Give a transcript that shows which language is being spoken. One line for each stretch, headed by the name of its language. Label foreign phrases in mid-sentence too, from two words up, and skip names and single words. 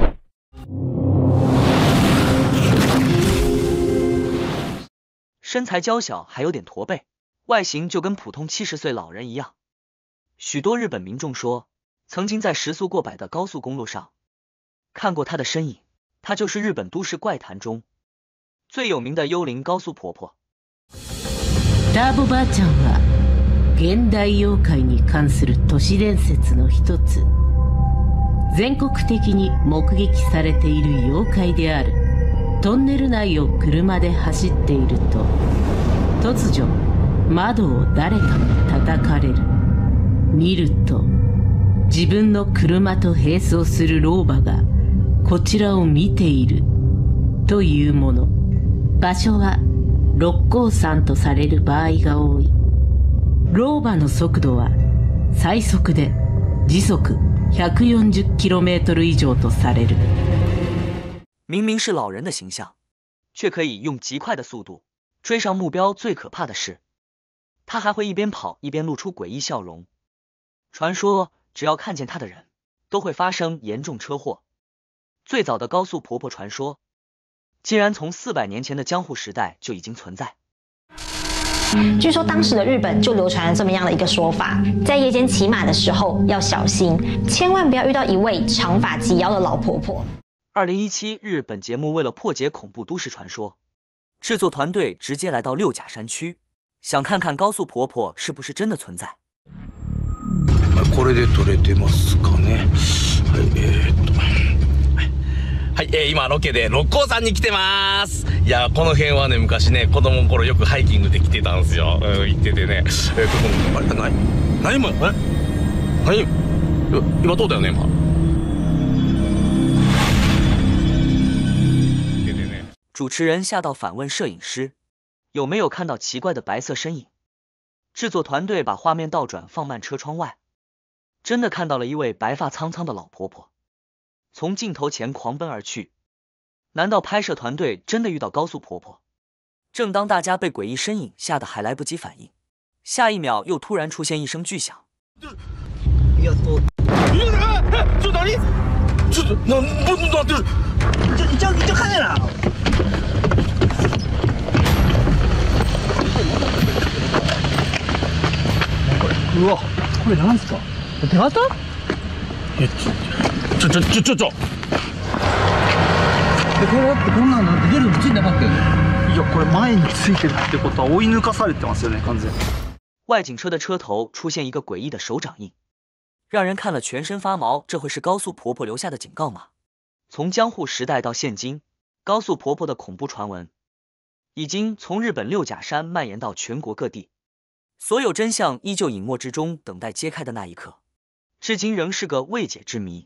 Chinese: 身材娇小，还有点驼背，外形就跟普通70岁老人一样。许多日本民众说，曾经在时速过百的高速公路上看过她的身影，她就是日本都市怪谈中最有名的幽灵高速婆婆。
Japanese: ターボばあちゃんは現代妖怪に関する都市伝説の一つ。全国的に目撃されている妖怪である。トンネル内を車で走っていると、突如窓を誰かに叩かれる。見ると自分の車と並走する老婆がこちらを見ているというもの。場所は六甲山とされる場合が多い。老婆の速度は最速で時速140km 以上とされる。
Chinese: 明明是老人的形象，却可以用极快的速度追上目标。最可怕的是，他还会一边跑一边露出诡异笑容。传说只要看见他的人都会发生严重车祸。最早的高速婆婆传说竟然从400年前的江户时代就已经存在。据说当时的日本就流传了这么样的一个说法，在夜间骑马的时候要小心，千万不要遇到一位长发及腰的老婆婆。 2017日本节目为了破解恐怖都市传说，制作团队直接来到六甲山区，想看看高速婆婆是不是真的存在。
Japanese: これで撮れてますかね。はい、今ロケで六甲山に来てます。いや、この辺はね、昔ね、子供の頃よくハイキングで来てたんですよ。行っててね。あれ、何今、今どうだよね、今。
Chinese: 主持人吓到反问摄影师，有没有看到奇怪的白色身影？制作团队把画面倒转，放慢车窗外，真的看到了一位白发苍苍的老婆婆从镜头前狂奔而去。难道拍摄团队真的遇到高速婆婆？正当大家被诡异身影吓得还来不及反应，下一秒又突然出现一声巨响。
Japanese: ちょっと何？ちょっと待ってる。一応カメラ。うわ、これなんすか？手形？ちょ。これだってこんなの出るのついてなかったよね。いや、これ前についてるってことは追い抜かされてますよね、完全。
Chinese: 外景车的车头出现一个诡异的手掌印，让人看了全身发毛。这会是高速婆婆留下的警告吗？从江户时代到现今，高速婆婆的恐怖传闻已经从日本六甲山蔓延到全国各地，所有真相依旧隐没之中，等待揭开的那一刻，至今仍是个未解之谜。